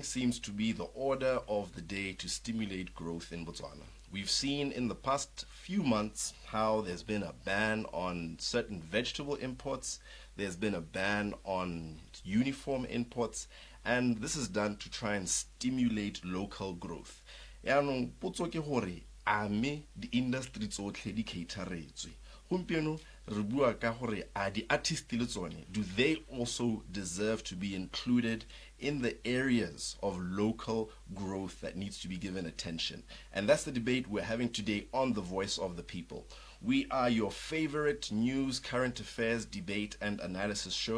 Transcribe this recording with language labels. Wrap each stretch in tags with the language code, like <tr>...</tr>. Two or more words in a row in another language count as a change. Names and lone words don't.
<en>seems to be the order of the day to stimulate growth in Botswana. We've seen in the past few months how there's been a ban on certain vegetable imports, there's been a ban on uniform imports, and this is done to try and stimulate local growth.</en> <tn>Yaanong potso ke gore a me di industry tsotlhe di cateretswe. Gompieno re bua ka gore a di artists le tsone,</tn> <en>do they also deserve to be included in the areas of local growth that needs to be given attention? And that's the debate we're having today on The Voice of the People. We are your favorite news, current affairs, debate, and analysis show.</en>